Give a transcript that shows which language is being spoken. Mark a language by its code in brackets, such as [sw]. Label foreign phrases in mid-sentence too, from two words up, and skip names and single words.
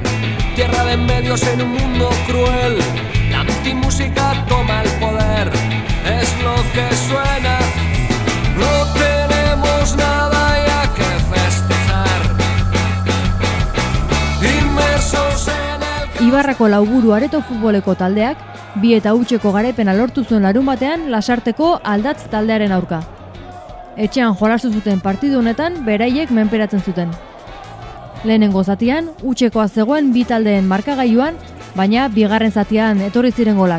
[es] Tierra de medios en un mundo cruel. La antimúsica toma el poder. Es lo que suena. No tenemos nada ya que festejar. Inmersos en el... [eu] Ibarrako Lauburu Areto futboleko taldeak 2-0 garaipena lortu zuen larunbatean Lasarteko Aldatz taldearen aurka. Etxean jolastu zuten partidu honetan beraiek menperatzen zuten. Lehenengo zatian, 0-koa zegoen bi taldeen markagailuan, baina bigarren zatian etorri ziren golak.